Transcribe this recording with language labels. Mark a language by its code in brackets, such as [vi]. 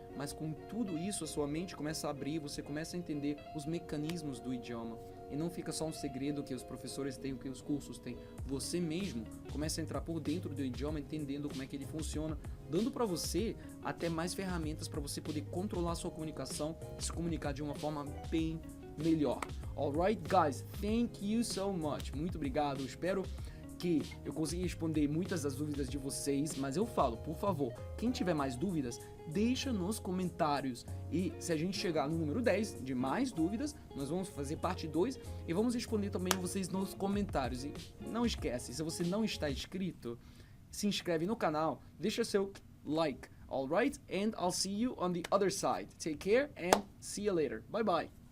[pt] Mas com tudo isso, a sua mente começa a abrir, você começa a entender os mecanismos do idioma. E não fica só um segredo que os professores têm, o que os cursos têm. Você mesmo começa a entrar por dentro do idioma, entendendo como é que ele funciona, dando para você até mais ferramentas para você poder controlar a sua comunicação e se comunicar de uma forma bem melhor. [en] Alright, guys, thank you so much. [pt] Muito obrigado, espero que eu consegui responder muitas das dúvidas de vocês, mas eu falo, por favor, quem tiver mais dúvidas, deixa nos comentários. E se a gente chegar no número 10 de mais dúvidas, nós vamos fazer parte 2 e vamos responder também vocês nos comentários. E não esquece, se você não está inscrito, se inscreve no canal, deixa seu like, alright? [en] And I'll see you on the other side. Take care and see you later. Bye bye.